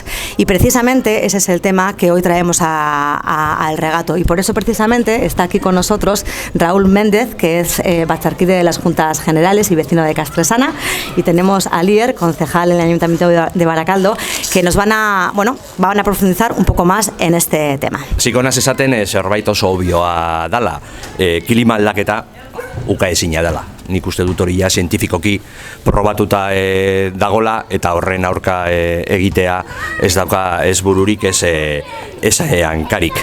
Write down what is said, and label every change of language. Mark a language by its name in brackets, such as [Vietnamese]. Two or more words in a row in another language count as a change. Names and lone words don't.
[Spanish] Y precisamente ese es el tema que hoy traemos al regato. Y por eso precisamente está aquí con nosotros Raúl Méndez, que es batzarkide de las Juntas Generales y vecino de Castresana, y tenemos a Lier, concejal en el Ayuntamiento de Baracaldo, que nos van a profundizar un poco más en este tema. [Basque] Zikonaz esaten zerbait oso obvioa dala, klima aldaketa ukaezina dela. Nik uste dut hori ja zientifikoki probatuta dagola, eta horren aurka egitea ez dauka ez bururik ez hankarik.